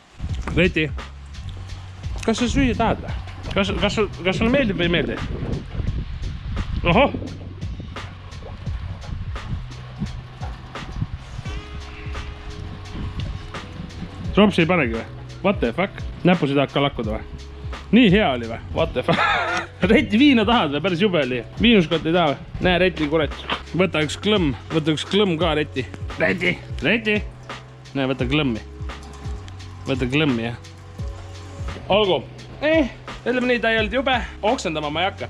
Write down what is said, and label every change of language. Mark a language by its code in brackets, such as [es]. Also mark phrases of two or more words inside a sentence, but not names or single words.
[et] Reti, kas sa süüa tahad või? Kas sulle meeldib või ei meeldi? Ohoh! Tropsi ei panegi või? [en] What the fuck? [et] Näpusid hakka lakkuda või? Nii hea oli või? [en] What the fuck? [et] Reti viina tahad või? Päris jube oli. Viinuskott ei taha või? Näe, Reti kurat. Võta üks klõmm ka, Reti. Reti. Näe, võta klõmmi. Jah. Olgu. Ütleme nii, ta ei olnud jube. Oksendama ma ei hakka.